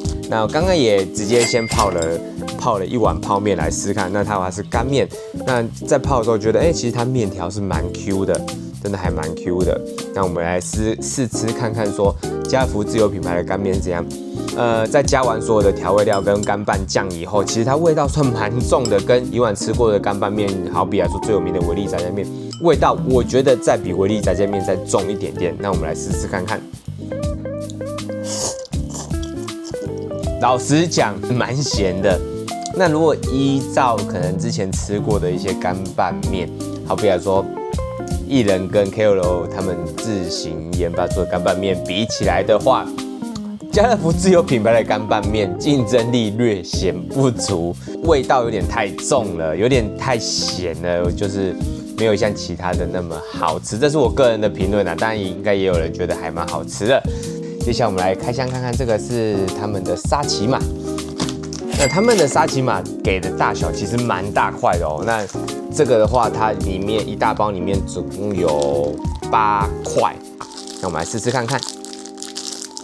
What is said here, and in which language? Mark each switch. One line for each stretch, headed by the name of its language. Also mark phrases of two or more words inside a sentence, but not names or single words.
Chinese: 那我剛剛也直接先泡了一碗泡麵來試看。那它的話是乾麵。那在泡的時候覺得，其實它麵條是蠻 Q 的，真的還蠻 Q 的。那我們來試吃看看，說家樂福自有品牌的乾麵是怎樣。在加完所有的調味料跟乾拌醬以後，其實它味道算蠻重的，跟以往吃過的乾拌麵，好比來說最有名的維力炸醬麵，味道我覺得再比維力炸醬麵再重一點點。那我們來試試看看。老實講，蠻鹹的。那如果依照可能之前吃過的一些乾拌麵，好比來說藝人跟 KOL 他們自行研發出的乾拌麵比起來的話，家樂福自有品牌的乾拌麵競爭力略顯不足，味道有點太重了，有點太鹹了，就是沒有像其他的那麼好吃。這是我個人的評論啊，當然應該也有人覺得還蠻好吃的。接下來我們來開箱看看，這個是他們的沙琪瑪。那他們的沙琪瑪給的大小其實蠻大塊的哦。那這個的話，它裡面一大包裡面總共有8塊。那我們來試試看看。